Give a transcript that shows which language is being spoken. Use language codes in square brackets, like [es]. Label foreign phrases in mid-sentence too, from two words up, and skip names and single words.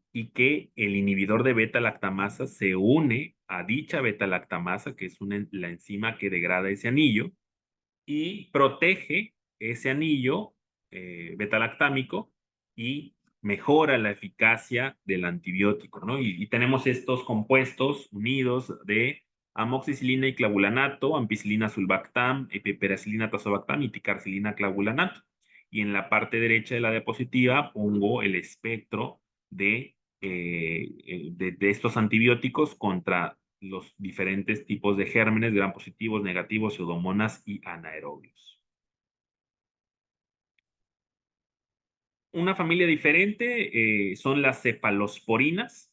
[es] Y que el inhibidor de beta-lactamasa se une a dicha beta-lactamasa, que es la enzima que degrada ese anillo, y protege ese anillo beta-lactámico y mejora la eficacia del antibiótico, ¿no? Y tenemos estos compuestos unidos de amoxicilina y clavulanato, ampicilina sulbactam, piperacilina tazobactam y ticarcilina clavulanato. Y en la parte derecha de la diapositiva pongo el espectro de estos antibióticos contra los diferentes tipos de gérmenes, gram positivos, negativos, pseudomonas y anaerobios. Una familia diferente son las cefalosporinas.